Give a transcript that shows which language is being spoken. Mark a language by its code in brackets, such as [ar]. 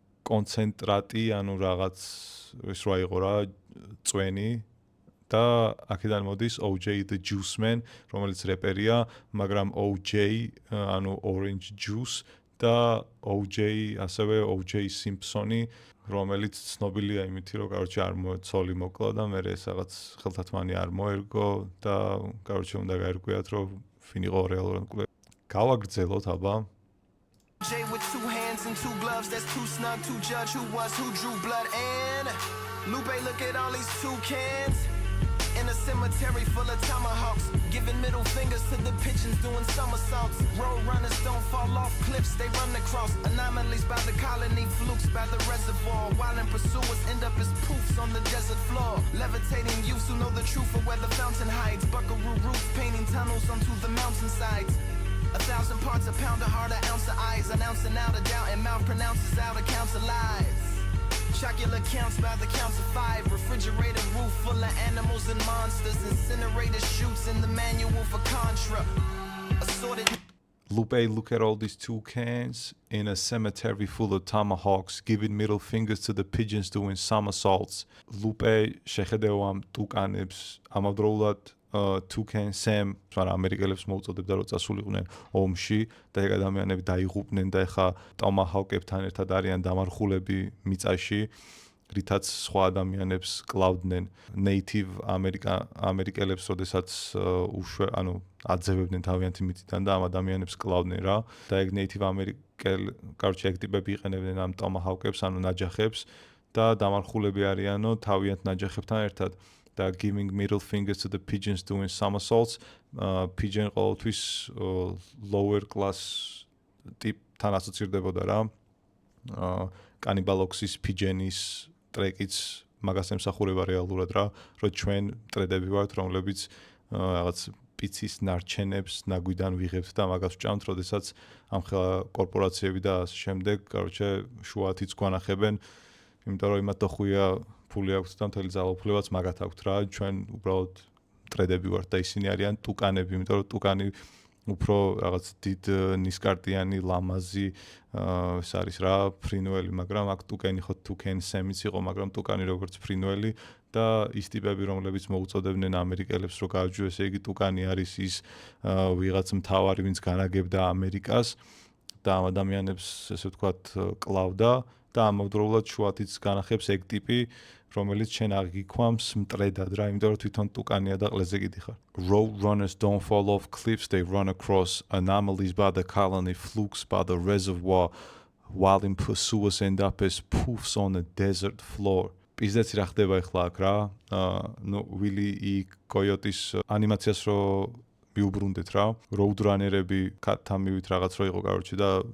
[ka] კონცენტრატი, ანუ რაღაც ის რა იყო რა, წვენი და აქედან მოდის OJ the Juice Man, რომელიც რეპერია, მაგრამ OJ, ანუ Orange Juice და OJ, ასევე OJ Simpson-ი, რომელიც ცნობილია იმით, რომ კაროჩე არ ცოლი მოკლა და მე ეს რაღაც ხელთათმანი არ მოერგო და კაროჩე უნდა გაერკვიათ, რომ ვინ იყო რეალურად მკვლევარი. გავაგრძელოთ აბა. [en] J with two hands and two gloves, that's too snug to judge who was who drew blood and Lupe, look at all these toucans. In a cemetery full of tomahawks, giving middle fingers to the pigeons doing somersaults. Road runners don't fall off cliffs, they run across anomalies by the colony, flukes by the reservoir. While in pursuers end up as poofs on the desert floor. Levitating youths who know the truth of where the fountain hides. Buckaroo roofs painting tunnels onto the mountainsides. 1,000 parts a pound, a heart, an ounce of eyes, announcing out a doubt, and mouth pronounces out accounts of lies. Chocolate counts by the counts of 5. Refrigerator roof full of animals and monsters. Incinerator shoots in the manual for Contra. Assorted. Lupe, look at all these toucans in a cemetery full of tomahawks, giving middle fingers to the pigeons doing somersaults. [ka] Lupe, შეხედეო ამ ტუკანებს, ამავდროულად toucan Sam, მაგრამ ამერიკელებს მოუწოდებდა რომ წასულიყვნენ ომში და ეგ ადამიანები დაიღუპნენ და ეხა ტომაჰავკებთან ერთად არიან დამარხულები მიწაში, რითაც სხვა ადამიანებს კლავდნენ. Native ამერიკელებს, როდესაც აძევებდნენ თავიანთი მიწიდან და ამ ადამიანებს კლავდნენ რა. და ეგ Native კაროჩე ეგ ტიპები იყენებდნენ ამ ტომაჰავკებს, ნაჯახებს და დამარხულები არიანო თავიანთ ნაჯახებთან ერთად. და [en] giving middle fingers to the pigeons doing somersaults. [ka] Pigeon ყოველთვის lower class ტიპთან ასოცირდებოდა რა. კანიბალოქსის pigeon-ის ტრეკიც მაგას ემსახურება რეალურად რა, რომ ჩვენ მტრედები ვართ, რომლებიც რაღაც პიცის ნარჩენებს ნაგვიდან ვიღებთ და მაგას ვჭამთ, როდესაც ამხელა კორპორაციები და ასე შემდეგ, კაროჩე შუათიც გვანახებენ, იმიტომ რომ იმათ დოხვია ფული აქვს და მთელი ძალაუფლებაც მაგათ აქვს რა, ჩვენ უბრალოდ მტრედები ვართ და ისინი არიან ტუკანები, იმიტომ რომ ტუკანი უფრო რაღაც დიდ ნისკარტიანი ლამაზი ეს არის რა, ფრინველი, მაგრამ აქ ტუკენი ხო toucan Sam-იც იყო, მაგრამ ტუკანი როგორც ფრინველი და ის ტიპები, რომლებიც მოუწოდებდნენ ამერიკელებს, რომ გააჯო, ესე იგი ტუკანი არის ის ვიღაც მთავარი, ვინც განაგებდა ამერიკას და ამ ადამიანებს, ესე ვთქვათ, კლავდა და ამავდროულად შუათიც განახებს ეგ ტიპი, რომელიც შენ აღიქვამს მტრედად რა, იმიტომ რომ თვითონ ტუკანია და ყლეზე კიდიხარ. [en] Road runners don't fall off cliffs, they run across anomalies by the colony, flukes by the reservoir, while in pursuers end up as poofs on a desert floor. [ka] Პიზდეც რა ხდება ახლა აქ რა, ვილი კოიოტის ანიმაციას რო მიუბრუნდეთ რა, road runner-ები კატთან მივით რაღაც რო იყო კაროჩე და